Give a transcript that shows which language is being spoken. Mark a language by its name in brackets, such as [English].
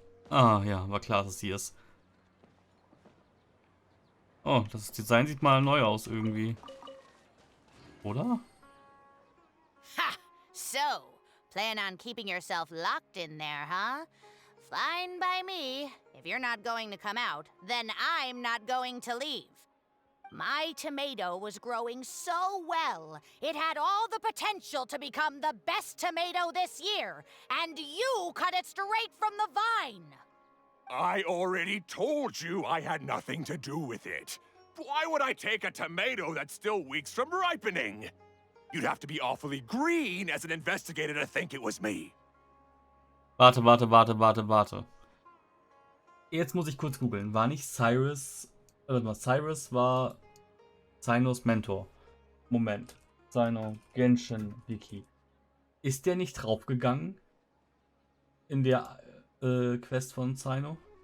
[German] Ah, ja, war klar, dass es die ist. Oh, das Design sieht mal neu aus irgendwie. Oder? Ha! [English] So, plan on keeping yourself locked in there, huh? Fine by me. If you're not going to come out, then I'm not going to leave. My tomato was growing so well, it had all the potential to become the best tomato this year, and you cut it straight from the vine! I already told you I had nothing to do with it. Why would I take a tomato that's still weeks from ripening? You'd have to be awfully green as an investigator to think it was me. [German] Warte. Jetzt muss ich kurz googeln. War nicht Cyrus... Warte mal, Cyrus war Cynos Mentor. Moment. Cyno, Genshin, Wiki. Ist der nicht draufgegangen? In der Quest von Cyno?